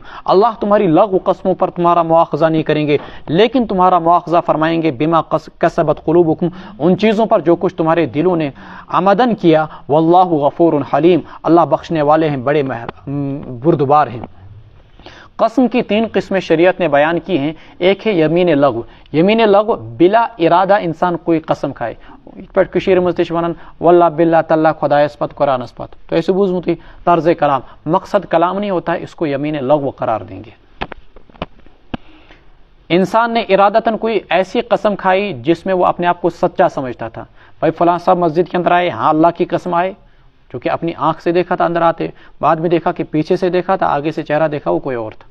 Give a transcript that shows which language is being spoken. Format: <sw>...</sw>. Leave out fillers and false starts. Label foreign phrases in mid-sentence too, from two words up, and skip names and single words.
<ur>اللہ تمہاری لغو قسموں پر تمہارا مواخذہ نہیں کریں گے لیکن تمہارا مواخذہ فرمائیں گے</ur> <ar>بما کسبت قلوبکم،</ar> <ur>ان چیزوں پر جو کچھ تمہارے دلوں نے عمدن کیا.</ur> <ar>واللہ غفور حلیم،</ar> <ur>اللہ بخشنے والے ہیں، بڑے بردبار ہیں. قسم کی 3 قسمیں شریعت نے بیان کی ہیں. ایک ہے یمین لغو. یمین لغو بلا ارادہ انسان کوئی قسم کھائے</ur> <ks>پٹ کشیر مزدش ونن</ks> <ar>واللہ باللہ تعالیٰ</ar> <ks>خدا اسپت قرآن اسپت،</ks> <ur>تو ایسے بوز ہوتی طرز کلام، مقصد کلام نہیں ہوتا ہے، اس کو یمین لغو قرار دیں گے. انسان نے ارادتاً کوئی ایسی قسم کھائی جس میں وہ اپنے آپ کو سچا سمجھتا تھا. بھائی فلاں صاحب مسجد کے اندر آئے، ہاں اللہ کی قسم آئے، چونکہ اپنی آنکھ سے دیکھا تھا اندر آتے، بعد میں دیکھا کہ پیچھے سے دیکھا تھا، آگے سے چہرہ دیکھا وہ کوئی اور تھا.</ur>